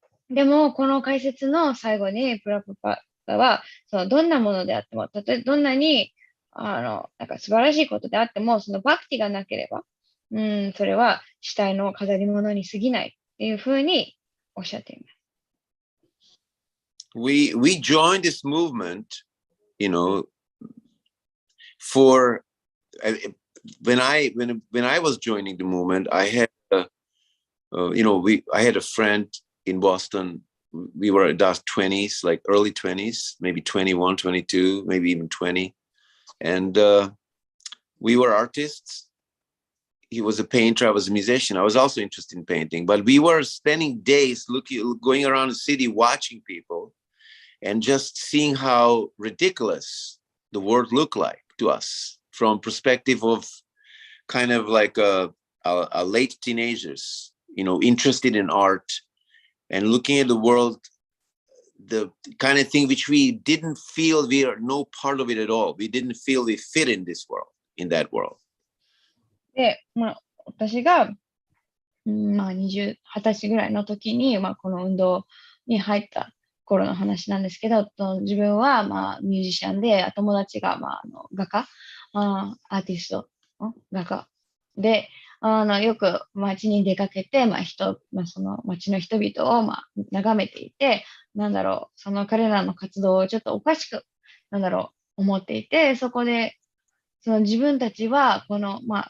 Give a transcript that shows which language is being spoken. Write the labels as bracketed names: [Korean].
[Japanese] でも、この解説の最後に、プラプパは、どんなものであっても、どんなに、素晴らしいことであっても、そのバクティがなければ、それは死体の飾り物に過ぎないっていうふうにおっしゃっています。 [English] We joined this movement, for when I was joining the movement, I had I had a friend in Boston. We were at our 20s, like early 20s, maybe 21, 22, maybe even 20. And we were artists. He was a painter. I was a musician. I was also interested in painting. But we were spending days going around the city, watching people, and just seeing how ridiculous the world looked like to us from perspective of kind of like a late teenagers, interested in art and looking at the world, the kind of thing which we didn't feel we are no part of it at all. We didn't feel we fit in this world, in that world. [Japanese] で、私が、20歳ぐらいの時に、この運動に入った頃の話なんですけど、自分は、ミュージシャンで、友達が、画家、アーティスト、画家で、よく街に出かけて、その街の人々を、眺めていて、その彼らの活動をちょっとおかしく、思っていて、そこで、その自分たちは、この、